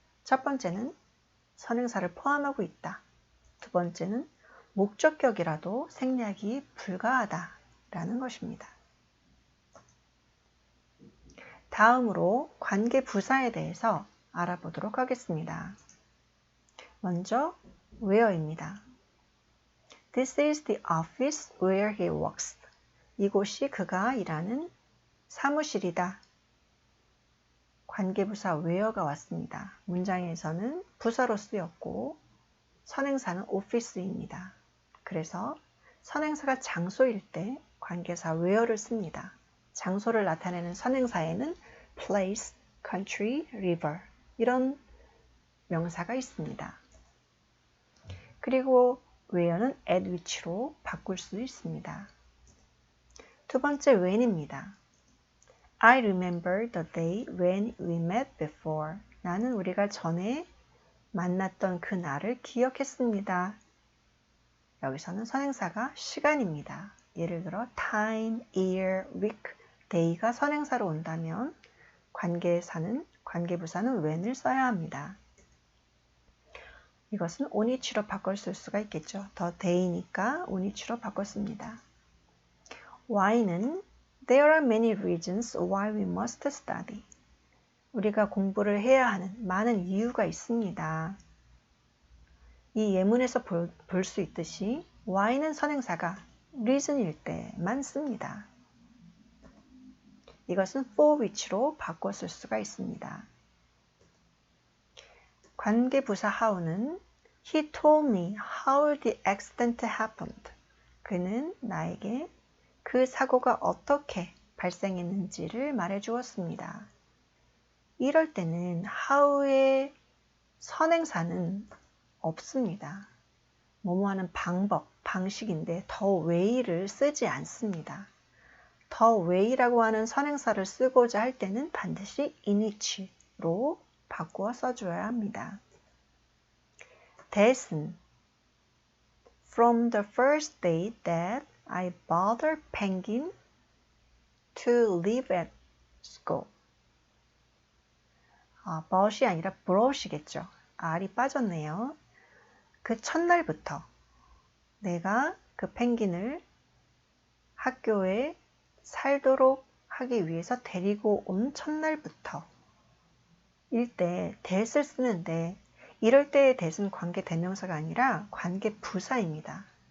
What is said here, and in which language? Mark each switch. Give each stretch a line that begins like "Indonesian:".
Korean: 첫 번째는 선행사를 포함하고 있다. 두 번째는 목적격이라도 생략이 불가하다라는 것입니다. 다음으로 관계부사에 대해서 알아보도록 하겠습니다. 먼저
English: where입니다. This is the office where he works.
Korean: 이곳이 그가 일하는 사무실이다. 관계부사 where가 왔습니다. 문장에서는 부사로 쓰였고 선행사는 office입니다. 그래서 선행사가 장소일 때 관계사 where를 씁니다. 장소를 나타내는 선행사에는 place, country, river 이런 명사가 있습니다. 그리고 where는 at which로 바꿀 수 있습니다. 두 번째 when입니다.
English: I remember the day when we met before.
Korean: 나는 우리가 전에 만났던 그 날을 기억했습니다. 여기서는 선행사가 시간입니다. 예를 들어 time, year, week, day가 선행사로 온다면 관계부사는 when을 써야 합니다. 이것은 on each로 바꿔 쓸 수가 있겠죠. the day니까 on each로 바꿨습니다.
English: why는 There are many reasons why we must study.
Korean: 우리가 공부를 해야 하는 많은 이유가 있습니다. 이 예문에서 볼 수 있듯이 why는 선행사가 reason일 때만 씁니다. 이것은 for which로 바꿔 쓸 수가 있습니다. 관계부사 how는
English: He told me how the accident happened.
Korean: 그는 나에게 그 사고가 어떻게 발생했는지를 말해 주었습니다. 이럴 때는 how의 선행사는 없습니다. 뭐뭐 하는 방법, 방식인데 the way를 쓰지 않습니다. the way라고 하는 선행사를 쓰고자 할 때는 반드시 in which로 바꾸어 써줘야 합니다.
English: that은 From the first day that I bothered Penguin to leave at school.
Korean: but이 아니라 brought이겠죠. R이 빠졌네요. 그 첫날부터 내가 그 펭귄을 학교에 살도록 하기 위해서 데리고 온 첫날부터 일 때 that을 쓰는데 이럴 때의 that은 관계 대명사가 아니라 관계 부사입니다.